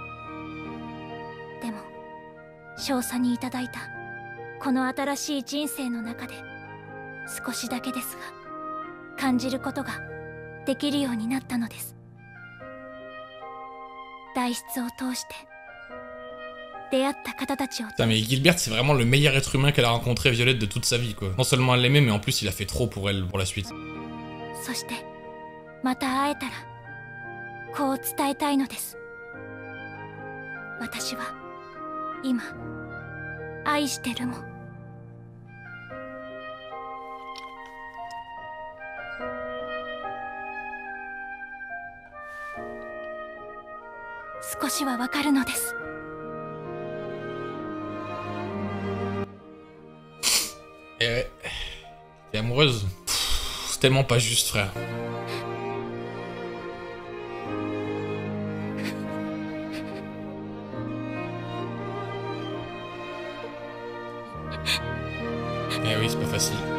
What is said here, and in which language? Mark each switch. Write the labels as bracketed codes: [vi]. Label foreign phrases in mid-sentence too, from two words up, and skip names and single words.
[ja] でも少佐にいただいたこの新しい人生の中で、少しだけですが感じることができるようになったのです。代筆を通して出会った方たちを。 [fr] Putain, mais Gilbert, c'est vraiment le meilleur être humain qu'elle a rencontré, Violette, de toute sa vie, quoi. Non seulement elle l'aimait, mais en plus il a fait trop pour elle, pour la suite. [ja] そしてまた会えたらこう伝えたいのです。私は今愛してるもん。少しはわかるのです。 [fr] Et ouais. T'es amoureuse? Pff, c'est tellement pas juste, frère. Eh oui, c'est pas facile.